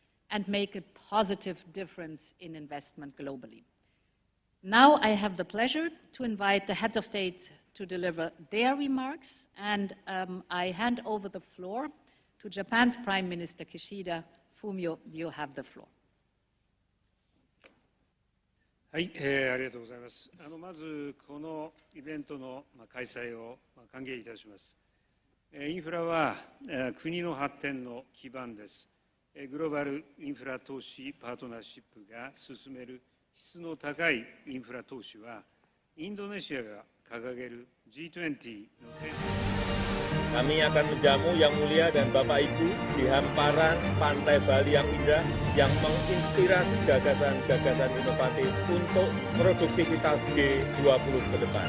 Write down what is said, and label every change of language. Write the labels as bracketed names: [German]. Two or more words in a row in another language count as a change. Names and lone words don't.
[English] and make a positive difference in investment globally. Now I have the pleasure to invite the heads of state to deliver their remarks, and I hand over the floor to Japan's Prime Minister Kishida. Fumio, you have the floor. [Japanese] はい、ありがとうございます。まずこのイベントの開催を歓迎いたします。インフラは国の発展の基盤です。グローバルインフラ投資パートナーシップが進める質の高いインフラ投資は、インドネシアが掲げる G20 のテーマ。 [Indonesian] Kami akan menjamu yang mulia dan Bapak Ibu di hamparan pantai Bali yang indah yang menginspirasi gagasan-gagasan inovatif untuk produktivitas G20 ke depan.